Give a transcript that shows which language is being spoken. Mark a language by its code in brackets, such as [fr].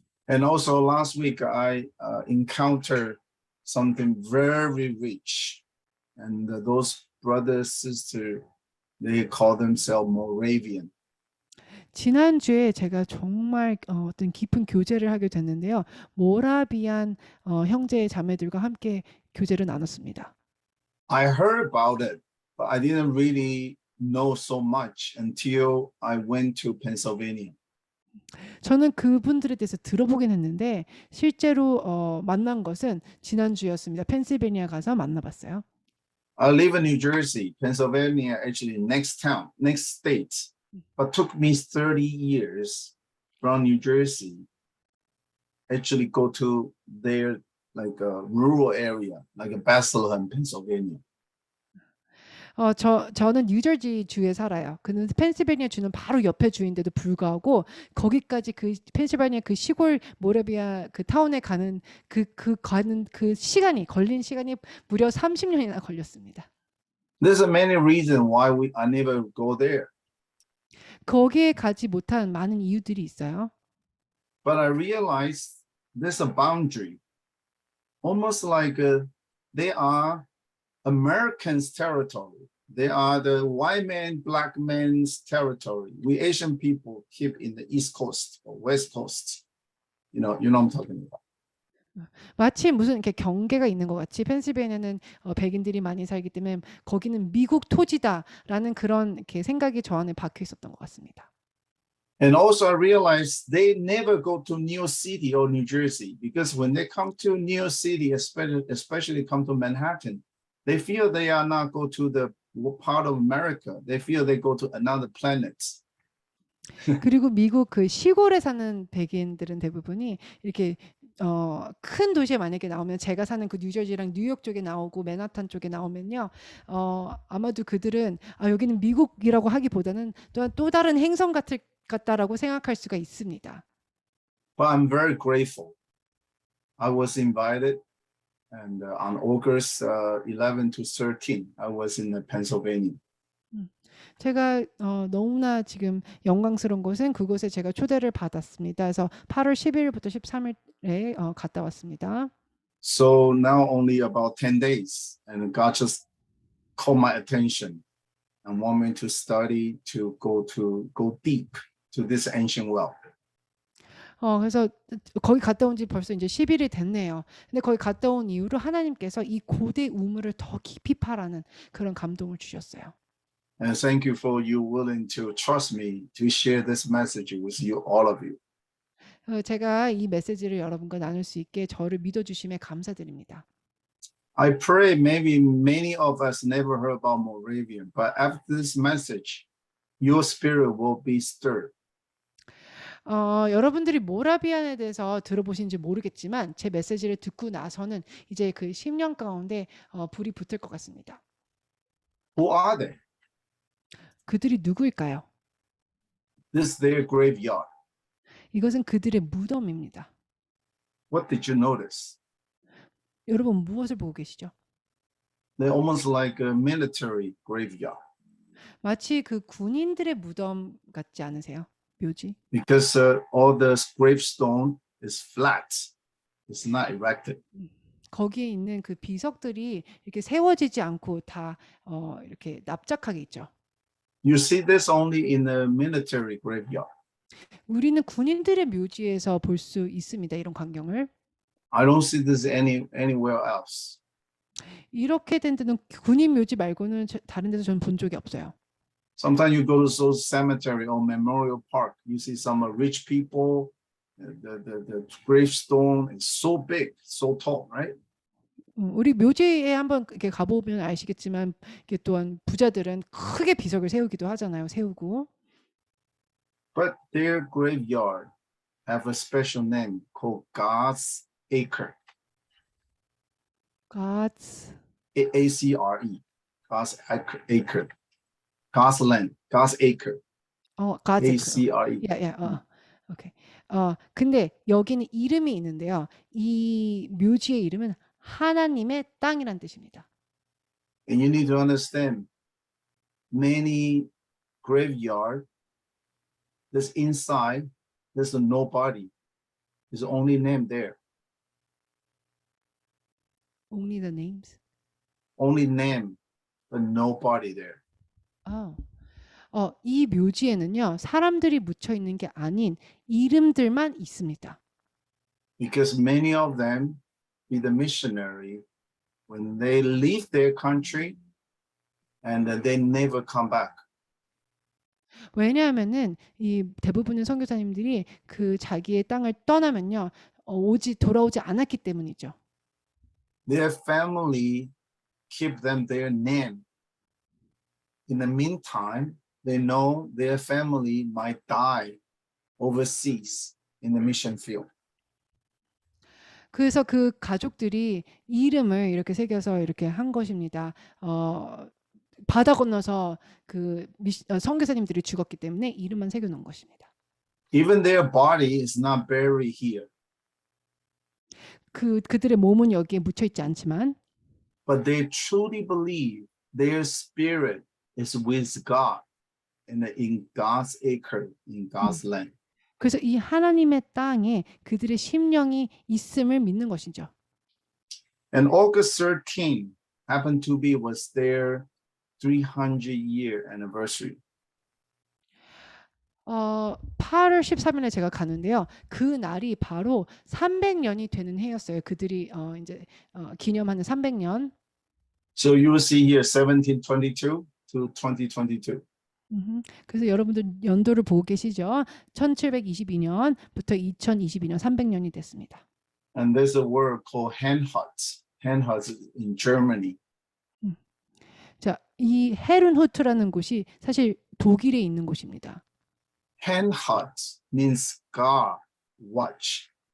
[en] And also last week I encountered something very rich, and those brothers sisters they call themselves Moravian. [ko] 지난주에 제가 정말 어떤 깊은 교제를 하게 됐는데요. 모라비안 형제 자매들과 함께 교제를 나눴습니다. [en] I heard about it, but I didn't really know so much until I went to Pennsylvania. [ko] 저는 그분들에 대해서 들어보긴 했는데 실제로 만난 것은 지난주였습니다. 펜실베니아 가서 만나봤어요. [en] I live in New Jersey, Pennsylvania, actually next town, next state, but took me 30 years from New Jersey actually go to their like a rural area, like a Bethlehem, Pennsylvania. [ko] 저는 뉴저지 주에 살아요. 그는 펜실베니아 주는 바로 옆에 주인데도 불구하고 거기까지 그 펜실베니아 그 시골 모라비아 그 타운에 가는 그 시간이 걸린 시간이 무려 30년이나 걸렸습니다. [en] There's a many reasons why I never go there. [ko] 거기에 가지 못한 많은 이유들이 있어요. [en] But I realized there's a boundary, almost like they are Americans' territory. They are the white man, black man's territory. We Asian people keep in the East Coast or West Coast. You know what I'm talking about. [ko] 마치 무슨 이렇게 경계가 있는 것 같이 펜실베니아는 백인들이 많이 살기 때문에 거기는 미국 토지다라는 그런 이렇게 생각이 저 안에 박혀 있었던 것 같습니다. [en] And also I realized they never go to New York City or New Jersey because when they come to New York City, especially come to Manhattan, they feel they are not go to the part of America. They feel they go to another planet. [ko] 그리고 미국 그 시골에 사는 백인들은 대부분이 이렇게 큰 도시에 만약에 나오면 제가 사는 그 뉴저지랑 뉴욕 쪽에 나오고 맨하탄 쪽에 나오면요. 아마도 그들은 여기는 미국이라고 하기보다는 또 다른 행성 같다라고 생각할 수가 있습니다. [en] But I'm very grateful. I was invited and on August 11 to 13, I was in Pennsylvania. [ko] 제가 너무나 지금 영광스러운 것은 그곳에 제가 초대를 받았습니다. 그래서 8월 11일부터 13일에 갔다 왔습니다. [en] So now only about 10 days, and God just called my attention and want me to study to go deep to this ancient well. [ko] 그래서 거기 갔다 온 지 벌써 이제 10일이 됐네요. 근데 거기 갔다 온 이후로 하나님께서 이 고대 우물을 더 깊이 파라는 그런 감동을 주셨어요. [en] And thank you for you willing to trust me to share this message with you, all of you. [ko] 제가 이 메시지를 여러분과 나눌 수 있게 저를 믿어주심에 감사드립니다. [en] I pray maybe many of us never heard about Moravian, but after this message, your spirit will be stirred. [ko] 여러분들이 모라비안에 대해서 들어보신지 모르겠지만 제 메시지를 듣고 나서는 이제 그 10년 가운데 불이 붙을 것 같습니다. [en] Who are they? [ko] 그들이 누구일까요? [en] This is their graveyard. [ko] 이것은 그들의 무덤입니다. [en] What did you notice? [ko] 여러분 무엇을 보고 계시죠? [en] They're almost like a military graveyard. [ko] 마치 그 군인들의 무덤 같지 않으세요? 묘지? [en] Because all the gravestone is flat. It's not erected. [ko] 거기에 있는 그 비석들이 이렇게 세워지지 않고 다 이렇게 납작하게 있죠. [en] You see this only in the military graveyard. [ko] 우리는 군인들의 묘지에서 볼 수 있습니다. 이런 광경을. [en] I don't see this anywhere else. [ko] 이렇게 된 데는 군인 묘지 말고는 다른 데서 저는 본 적이 없어요. [en] Sometimes you go to some cemetery or memorial park, you see some rich people. The gravestone is so big, so tall, right? [ko] 우리 묘지에 한번 이렇게 가보면 아시겠지만 이게 또한 부자들은 크게 비석을 세우기도 하잖아요. 세우고. [en] But their graveyard have a special name called God's Acre. God's ACRE. God's Acre. God's land. God's Acre. God's ACRE. [ko] 오케이. 근데 여기는 이름이 있는데요. 이 묘지의 이름은 하나님의 땅이란 뜻입니다. [en] And you need to understand, many graveyard, this inside, there's nobody. There's only name there. Only the names. Only name, but nobody there. [ko] 이 묘지에는요, 사람들이 묻혀 있는 게 아닌 이름들만 있습니다. [en] Because many of them be the missionary when they leave their country and they never come back. [ko] 왜냐하면은 이 대부분의 선교사님들이 그 자기의 땅을 떠나면요, 돌아오지 않았기 때문이죠. [en] Their family keep them their name. In the meantime, they know their family might die overseas in the mission field. [ko] 그래서 그 가족들이 이름을 이렇게 새겨서 이렇게 한 것입니다. 바다 건너서 그 선교사님들이 죽었기 때문에 이름만 새겨 놓은 것입니다. [en] Even their body is not buried here. [ko] 그들의 몸은 여기에 묻혀 있지 않지만, [en] but they truly believe their spirit is with God in God's acre, in God's land. [ko] 그래서 이 하나님의 땅에 그들의 심령이 있음을 믿는 것이죠. [en] And August 13 happened to be was their 300-year anniversary. [ko] 8월 13일에 제가 가는데요. 그 날이 바로 300년이 되는 해였어요. 그들이 이제 기념하는 300년. [en] So you will see here 1722 to 2022. [ko] 그래서 여러분들 연도를 보고 계시죠? 1722년부터 2022년 300년이 됐습니다. [en] And there's a word called Herrnhut. Herrnhut in Germany. [ko] 자, 이 헤른후트라는 곳이 사실 독일에 있는 곳입니다. [en] Herrnhut means God watch.